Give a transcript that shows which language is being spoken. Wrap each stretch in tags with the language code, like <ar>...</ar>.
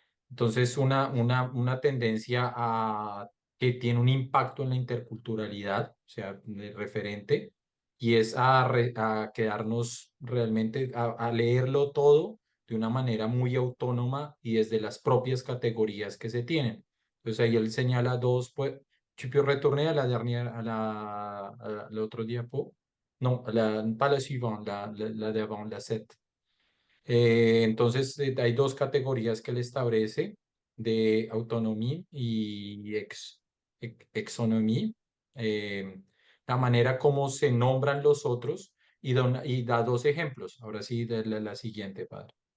<es>Entonces, una tendencia que tiene un impacto en la interculturalidad, o sea, de referente, y es a quedarnos realmente, a leerlo todo de una manera muy autónoma y desde las propias categorías que se tienen. Entonces, ahí él señala dos, pues,</es> <fr>tu peux retourner à la dernière, à l'autre diapo? Non, pas la suivante, la de avant, la 7.</fr> <es>Entonces, hay dos categorías que él establece de autonomía y exonomía. La manera como se nombran los otros y da dos ejemplos. Ahora sí, la siguiente, padre.</es>